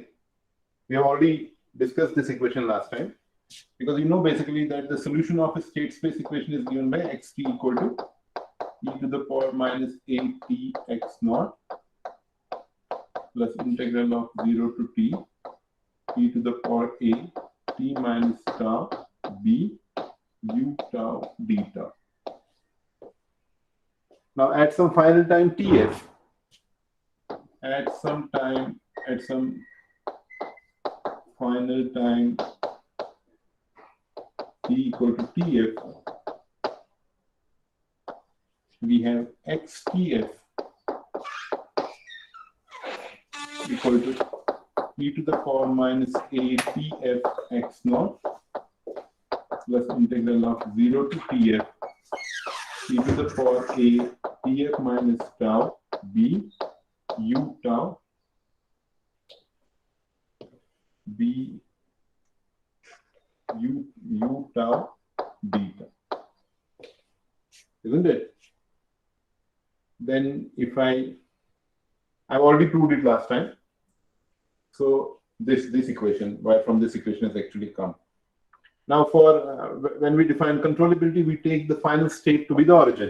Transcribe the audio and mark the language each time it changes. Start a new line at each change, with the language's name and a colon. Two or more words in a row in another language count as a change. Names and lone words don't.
English: We have already discussed this equation last time, because you know basically that the solution of a state space equation is given by xt equal to e to the power minus at x naught plus integral of 0 to t e to the power a t minus tau b u tau d tau. Now at some final time tf, at some final time t equal to tf, we have xtf equal to e to the power minus a tf x naught plus integral of 0 to tf e to the power a tf minus tau b u tau b u tau beta. Isn't it? Then if I've already proved it last time. So this equation, why from this equation has actually come. Now for when we define controllability, we take the final state to be the origin.